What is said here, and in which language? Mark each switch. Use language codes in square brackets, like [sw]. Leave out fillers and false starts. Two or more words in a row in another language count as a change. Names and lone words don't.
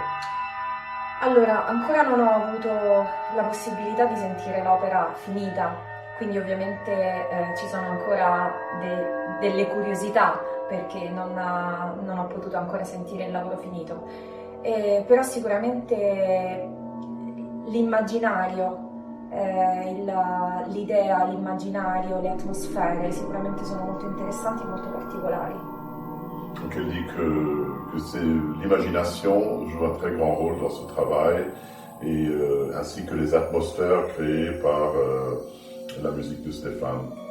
[it] Allora, ancora non ho avuto la possibilità di sentire l'opera finita, quindi ovviamente ci sono ancora delle curiosità perché non ho potuto ancora sentire il lavoro finito. Però sicuramente l'immaginario, l'idea, l'immaginario, le atmosfere sicuramente sono molto interessanti e molto particolari. [fr] Donc elle dit que l'imagination joue un très grand rôle dans ce travail, et ainsi que les atmosphères créées par la musique de Stéphane.